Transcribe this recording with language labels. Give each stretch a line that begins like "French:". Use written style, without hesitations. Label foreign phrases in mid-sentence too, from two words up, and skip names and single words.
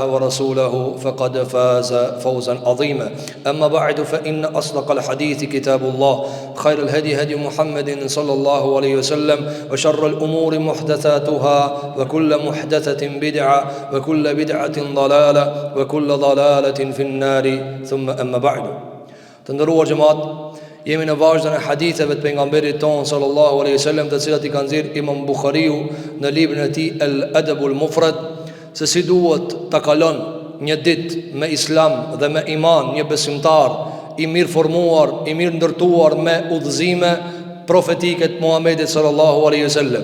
Arabic: ورسوله فقد فاز فوزا عظيما أما بعد فإن أصدق الحديث كتاب الله خير الهدي هدي محمد صلى الله عليه وسلم وشر الأمور محدثاتها وكل محدثة بدعة وكل بدعة ضلالة وكل ضلالة في النار ثم أما بعد تندروا جماعة jemi
Albanian: në vazhdën e haditheve të pejgamberit ton
Arabic: صلى الله عليه وسلم,
Albanian: të cilat i ka nxjerr Imam Buhariu në librin e tij Al-Adabul Mufrad, se si duhet ta kalon një ditë me islam dhe me iman një besimtar i mirë formuar, i mirë ndërtuar me udhëzime profetike të Muhamedit
Arabic: صلى الله عليه وسلم.